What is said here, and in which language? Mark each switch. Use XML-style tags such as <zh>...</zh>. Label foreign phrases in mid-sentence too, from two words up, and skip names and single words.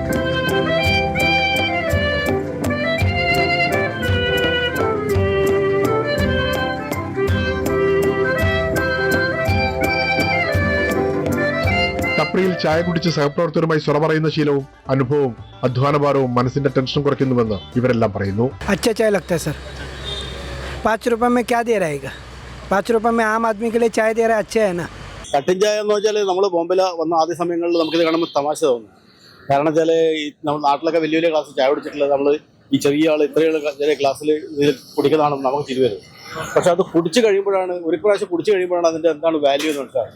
<ml>ടപ്രിയിൽ ചായ കുടിച്ച് സഹപ്രവർത്തകരുമായി സ്വറ പറയുന്ന ശീലവും അനുഭവവും അധ്വാനഭാരവും മനസ്സിന്റെ ടെൻഷൻ കുറയ്ക്കുന്നുവെന്ന് ഇവരെല്ലാം പറയുന്നു.</ml> <hi>अच्छा चाय लगता है सर. 5 रुपए में क्या दे रहेगा? 5 रुपए में आम आदमी के लिए चाय दे रहा है, अच्छा है ना.</hi> <ml>കട്ടിംഗ് ചായ എന്ന് വെച്ചാൽ നമ്മൾ ബോംബെയിൽ വന്ന ആദ്യ സമയങ്ങളിൽ നമുക്കിത് കാണുമ്പോൾ തമാശ തോന്നും. കാരണം വെച്ചാൽ ഈ നമ്മുടെ നാട്ടിലൊക്കെ വലിയ വലിയ ഗ്ലാസ് ചായ കുടിച്ചിട്ടുള്ളത് നമ്മൾ ഈ ചെറിയ ചെറിയ ഗ്ലാസ്സിൽ ഇതിൽ കുടിക്കുന്നതാണ് നമുക്ക് തിരി വരുന്നത്. പക്ഷെ അത് കുടിച്ച് കഴിയുമ്പോഴാണ്, ഒരു പ്രാവശ്യം കുടിച്ച് കഴിയുമ്പോഴാണ് അതിൻ്റെ എന്താണ് വാല്യൂ എന്ന് മനസ്സിലാകുന്നത്.</ml>